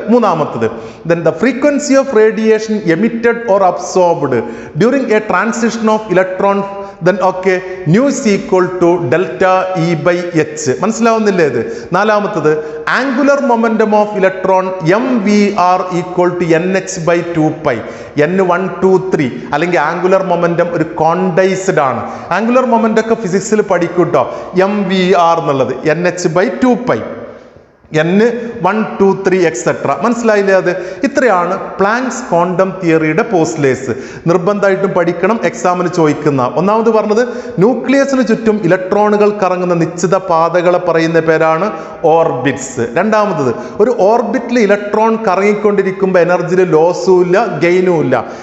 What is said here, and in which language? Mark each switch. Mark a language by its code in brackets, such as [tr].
[en] മൂന്നാമത്തത്, then the frequency of radiation emitted or absorbed during a transition of electron then okay nu is equal to delta E by H. [ml] മനസ്സിലാവുന്നില്ലേ ഇത്? [en] നാലാമത്തത്, angular momentum of electron MVR equal to NH by 2π. [ml] n 1 2 3 അല്ലെങ്കിൽ angular momentum ഒരു കോണ്ടൈസ്ഡ് ആണ്. Angular momentum ഒക്കെ ഫിസിക്സിൽ പഠിക്കൂട്ടോ. MVR എന്നുള്ളത് NH by 2π, n 1 2 3 etcetera. മനസ്സിലായില്ലേ അത്? ഇത്രയാണ് പ്ലാങ്ക്സ് ക്വാണ്ടം തിയറിയുടെ പോസ്റ്റ്ലേറ്റ്സ്. നിർബന്ധമായിട്ടും പഠിക്കണം, എക്സാമിന് ചോദിക്കുന്ന. ഒന്നാമത് പറഞ്ഞത്, ന്യൂക്ലിയസിന് ചുറ്റും ഇലക്ട്രോണുകൾ കറങ്ങുന്ന നിശ്ചിത പാതകളെ പറയുന്ന പേരാണ് ഓർബിറ്റ്സ്. രണ്ടാമത്, ഒരു ഓർബിറ്റിൽ ഇലക്ട്രോൺ കറങ്ങിക്കൊണ്ടിരിക്കുമ്പോൾ എനർജിയിൽ ലോസും ഇല്ല ഗെയിനും ഇല്ല.